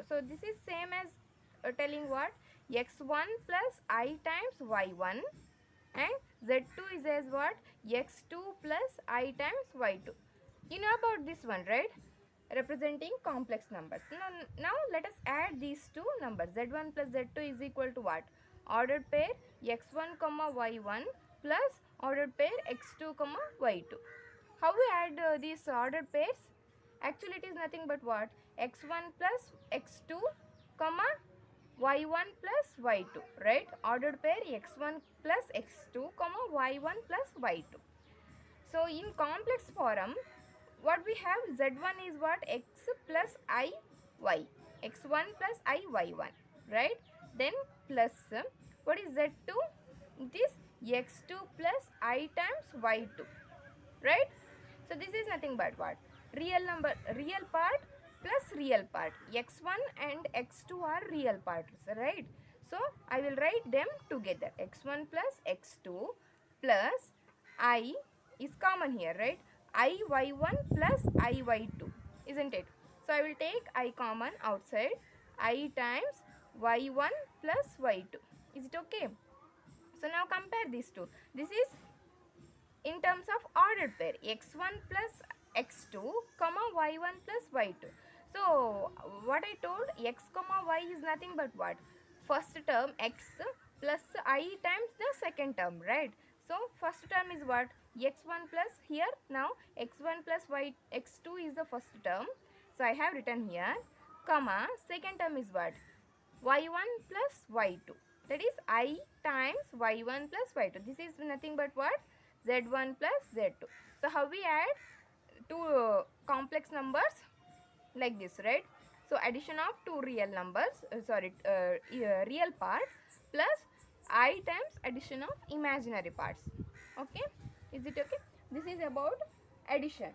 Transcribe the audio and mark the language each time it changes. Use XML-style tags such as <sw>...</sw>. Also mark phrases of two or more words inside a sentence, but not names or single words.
<en>So this is same as telling what? X1 plus I times y1, and z2 is as what? X2 plus I times y2. You know about this one, right? Representing complex numbers. Now let us add these two numbers. Z1 plus Z2 is equal to what? Ordered pair x1 comma y1 plus ordered pair x2 comma y2. How we add these ordered pairs? Actually it is nothing but what? X1 plus x2 comma y1 plus y2, right? Ordered pair x1 plus x2 comma y1 plus y2. So in complex form, what we have? Z1 is what? X plus I y. X1 plus I y1, right? Then plus what is Z2? It is x2 plus I times y2, right? So this is nothing but what? Real number, real part plus real part. X1 and x2 are real parts, right? So I will write them together. X1 plus x2 plus I is common here, right? I y1 plus I y2, isn't it? So I will take I common outside. I times y1 plus y2. Is it okay? So now compare these two. This is in terms of ordered pair, x1 plus x2 comma y1 plus y2. So what I told, x comma y is nothing but what? First term x plus I times the second term, right? So first term is what? X1 plus, here now x1 plus y, x2 is the first term, so I have written here, comma second term is what? Y1 plus y2, that is I times y1 plus y2. This is nothing but what? Z1 plus Z2. So how we add two complex numbers? Like this, right? So addition of two real numbers, real part plus I times addition of imaginary parts, okay? Is it okay? This is about addition.</en>